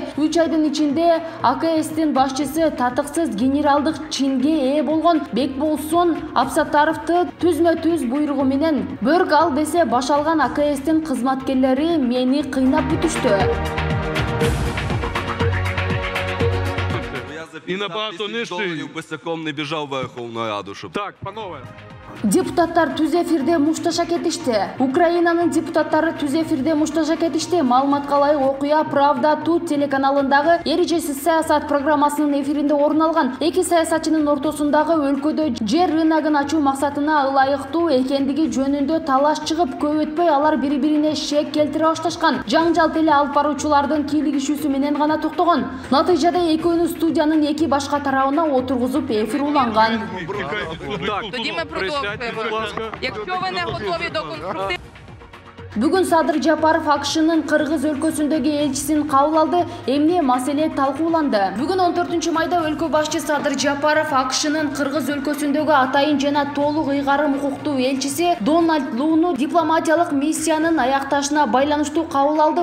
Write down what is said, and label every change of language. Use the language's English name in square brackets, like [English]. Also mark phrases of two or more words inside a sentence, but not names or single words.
[Kyrgyz] 3 айдын ичинде АКСтин башчысы татыксыз генералдык чинге ээ болгон Бекболсун Абсаттаровду түзмө-түз буйругу менен бөрк ал десе баш алган АКСтин кызматкерлери мени кыйнап бүтүштү. [Ukrainian] И на долларів босиком не біжав Верховну Раду, щоб... Так, панове. [Kyrgyz] Депутаттар түз эфирде мушташа кетишти. Украинанын депутаттары түз эфирде мушташа кетишти. Маалыматка ылайык окуя Правда Тут телеканалындагы Эрежесиз саясат программасынын эфиринде орун алган. Эки саясатчынын ортосундагы өлкөдө жер рыногун ачуу максатына ылайыктуу экендиги жөнүндө талаш чыгып, көп өтпөй алар бири-бирине шек келтире башташкан. Жаңжал теле алып баруучулардын кийлигишүүсү менен гана токтогон. Натыйжада экөөнү студиянын эки башка тарабына отургузуп эфир уланган. [Ukrainian] Тоді ми продовжуємо. Якщо ви не готові до конструктивної... [Kyrgyz] Бүгүн Садыр Жапаров АКШнын Кыргыз өлкөсүндөгү элчисин кабыл алды. Эмне маселе талкууланды. Бүгүн 14 майда өлкө башчы Садыр Жапаров АКШнын Кыргыз өлкөсүндөгү атайын жана толук ыйгарым укуктуу элчиси Дональд Лууну дипломатиялык миссиянын аякташына байланыштуу кабыл алды.